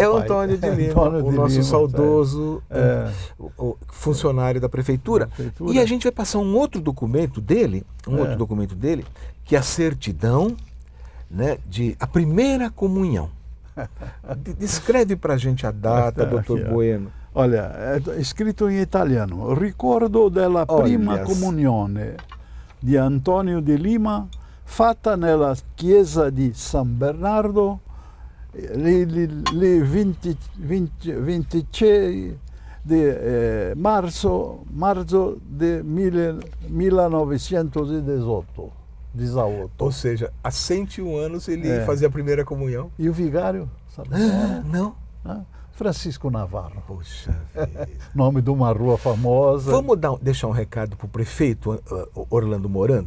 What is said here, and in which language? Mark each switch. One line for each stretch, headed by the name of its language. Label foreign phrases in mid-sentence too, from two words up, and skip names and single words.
Portuguese: É o Antônio de Lima, o nosso saudoso funcionário da prefeitura. E a gente vai passar um outro documento dele, que é a certidão, né, de a primeira comunhão. Descreve para a gente a data, doutor Bueno. Olha,
Italian: è scritto in italiano. Ricordo della prima comunione di Antonio di Lima fatta nella chiesa di San Bernardo il 26 di marzo del 1918.
Portuguese: Ou seja, há 101 anos ele fazia a primeira comunhão. E o vigário, sabe? Não. Francisco Navarro. Poxa vida. Nome de uma rua famosa. Vamos deixar um recado para o prefeito Orlando Morando?